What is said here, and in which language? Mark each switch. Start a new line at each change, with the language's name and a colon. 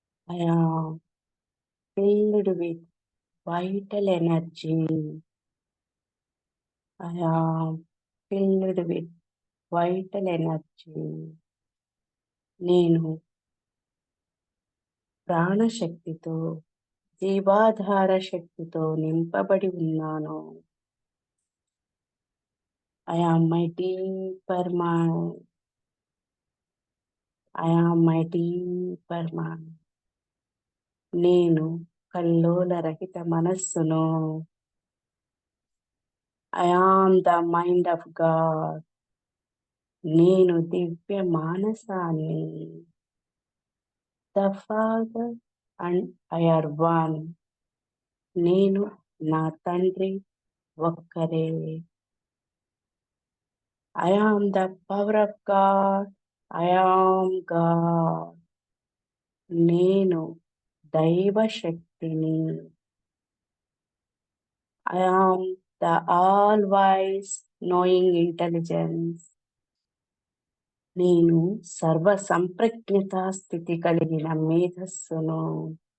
English: I am filled with vital energy. I am filled with vital energy.
Telugu: నేను ప్రాణశక్తితో, జీవాధార శక్తితో నింపబడి ఉన్నాను.
English: I am my deeper mind. I am my deeper mind.
Telugu: నేను కల్లోల రహిత మనస్సును.
English: I am the mind of God.
Telugu: నేను దివ్య మానసాన్ని.
English: The Father and I are one.
Telugu: నేను నా తండ్రి ఒక్కరే.
English: I am the power of God. I am God.
Telugu: నేను దైవ శక్తిని.
English: I am the all-wise knowing intelligence.
Telugu: నేను సర్వ సంప్రజ్ఞత స్థితి కలిగిన మేధస్సును.